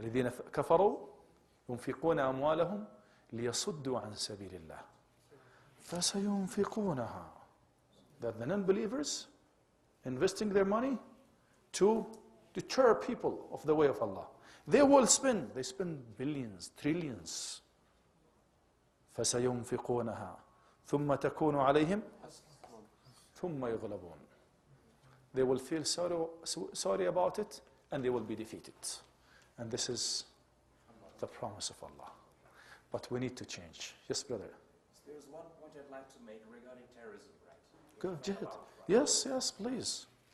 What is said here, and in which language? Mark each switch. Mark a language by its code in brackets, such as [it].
[ar] الذين كفروا ينفقون أموالهم ليصدوا عن سبيل الله فسينفقونها. [en] That the non-believers investing their money to deter people of the way of Allah. They will spend. They spend billions, trillions. [ar] فسينفقونها ثم تكون عليهم ثم يغلبون. [en] They will feel sorry about it and they will be defeated. And this is the promise of Allah. But we need to change. Yes, brother. There's one point I'd like to make regarding terrorism, right? Go, Jihad. Yes, yes, please.